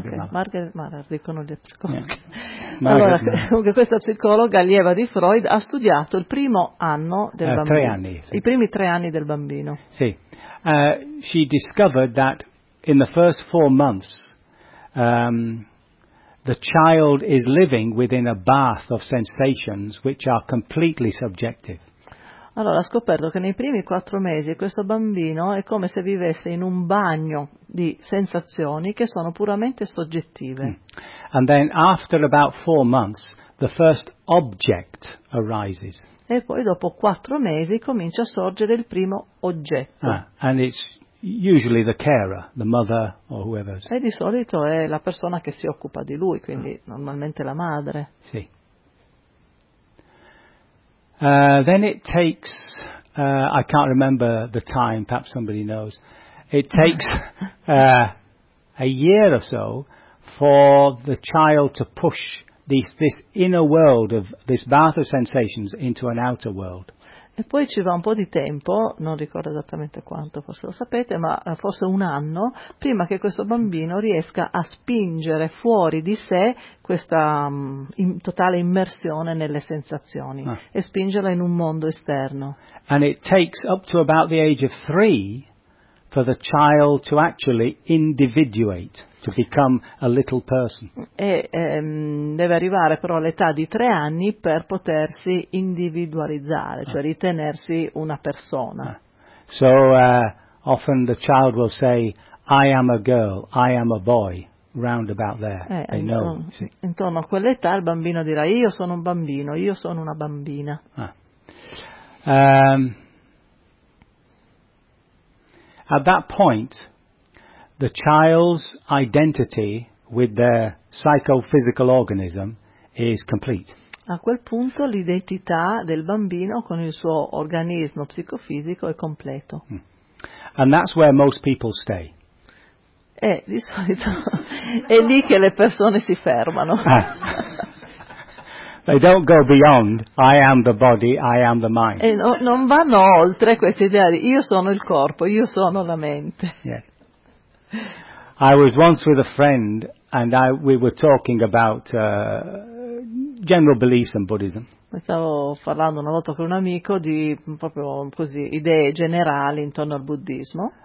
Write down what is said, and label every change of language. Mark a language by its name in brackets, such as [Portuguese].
[Italian] Margaret Mahler, dicono gli psicologi. Allora, comunque questa psicologa, allieva di Freud, ha studiato il primo anno del bambino. Tre anni. Sì. I primi tre anni del bambino. Sì. [English] She discovered that in the first 4 months, the child is living within a bath of sensations which are completely subjective. [Italian] Allora, ha scoperto che nei primi 4 mesi questo bambino è come se vivesse in un bagno di sensazioni che sono puramente soggettive. [English] And then after about 4 months, the first object arises. [Italian] E poi dopo 4 mesi comincia a sorgere il primo oggetto. [English] And it's usually the carer, the mother or whoever's. [Italian] E di solito è la persona che si occupa di lui, quindi normalmente la madre. Sì. [English] Then it takes, I can't remember the time, perhaps somebody knows, it takes a year or so for the child to push this inner world of this bath of sensations into an outer world. [Italian] E poi ci va un po' di tempo, non ricordo esattamente quanto, forse lo sapete, ma forse un anno, prima che questo bambino riesca a spingere fuori di sé questa totale immersione nelle sensazioni e spingerla in un mondo esterno. [English] And it takes up to about the age of 3 for the child to actually individuate, to become a little person. [Italian] Deve arrivare però all'età di 3 anni per potersi individualizzare, cioè ritenersi una persona. [English] So often the child will say, I am a girl, I am a boy, round about there. They know. [Italian] Intorno a quell'età il bambino dirà, io sono un bambino, io sono una bambina. [English] At that point, the child's identity with their psychophysical organism is complete. [Italian] A quel punto l'identità del bambino con il suo organismo psicofisico è completo. [English] And that's where most people stay. [Italian] E di solito è lì che le persone si fermano. [English] They don't go beyond I am the body, I am the mind. [Italian] E non vanno oltre questa idea di io sono il corpo, io sono la mente. [English] Yeah. I was once with a friend and we were talking about general beliefs in Buddhism. [Italian] Stavo parlando una volta con un amico di proprio così idee generali intorno al buddismo.